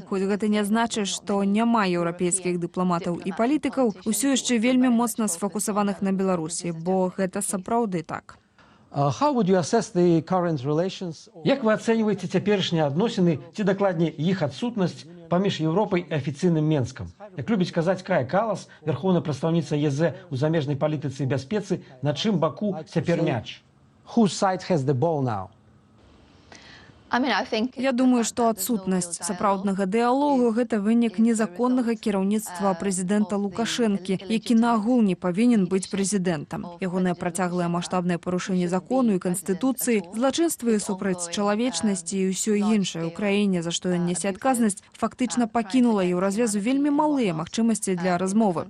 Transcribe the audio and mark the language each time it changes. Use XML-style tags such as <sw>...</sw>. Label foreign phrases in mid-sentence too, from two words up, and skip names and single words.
<be>Хоць гэта не значыць, што няма еўрапейскіх дыпламатаў і палітыкаў, усё яшчэ вельмі моцна сфокусаваных на Беларусі, бо гэта сапраўды так. Як вы ацэньваеце цяперашнія адносіны, ці дакладней іх адсутнасць паміж Еўропай і афіцыйным Менскам? Як любіць казаць Кая Калас, вярхоўная прадстаўніца ЕЗ у замежнай палітыцы і бяспецы, на чым баку цяпер мяч?</be> <en>Whose side has the ball now?</en> <be>Я думаю, што адсутнасць сапраўднага дыялогу – гэта вынік незаконнага кіраўніцтва прэзідэнта Лукашэнкі, які нагул не павінен быць прэзідэнтам. Ягонае працяглае маштабнае парушэнне закону і канстытуцыі, злачынствы супраць чалавечнасці і ўсё іншае ў краіне, за што ён несе адказнасць, фактычна пакінула еўразвязу вельмі малыя магчымасці для размовы.</be>